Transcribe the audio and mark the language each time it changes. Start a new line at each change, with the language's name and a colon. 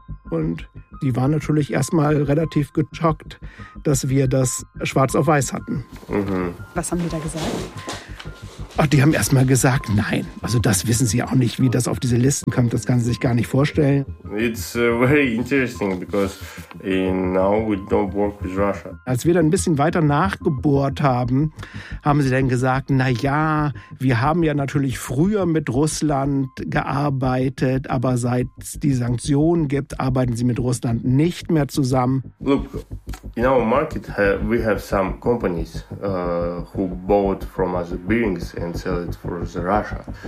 German: Und die waren natürlich erstmal relativ geschockt, dass wir das schwarz auf weiß hatten. Mhm. Was haben die da gesagt? Ach, die haben erstmal gesagt, nein. Also das wissen sie auch nicht, wie das auf diese Listen kommt. Das kann sie sich gar nicht vorstellen.
English: It's very interesting because now we don't work with Russia.
German: Als wir dann ein bisschen weiter nachgebohrt haben, haben sie dann gesagt, na ja, wir haben ja natürlich früher mit Russland gearbeitet, aber seit es die Sanktionen gibt, arbeiten sie mit Russland nicht mehr zusammen.
English: Look, in our market we have some companies who bought from us buildings and sell it for the Russia.